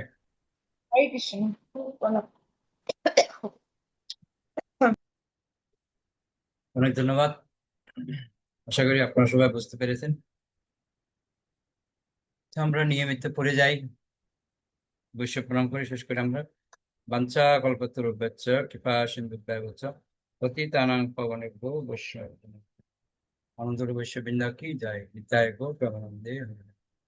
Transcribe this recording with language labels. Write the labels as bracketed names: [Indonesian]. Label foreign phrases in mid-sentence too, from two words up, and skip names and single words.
[Bangla] হরে কৃষ্ণ। অনেক ধন্যবাদ। আশা করি আপনারা সবাই বুঝতে পেরেছেন। তো আমরা নিয়মিত পড়ে যাই, বৈশ্ব প্রণাম করে শেষ করে আমরা [Sanskrit] বাঞ্ছা কল্পতরুভ্যশ্চ কৃপা সিন্ধুভ্যেব চ পতিতানাং পাবনেভ্যো বৈষ্ণবেভ্যো। [Bangla] আনন্দ বৈশ্য বৃন্দা কি জয়, নিতাই গো প্রেমানন্দে হরে।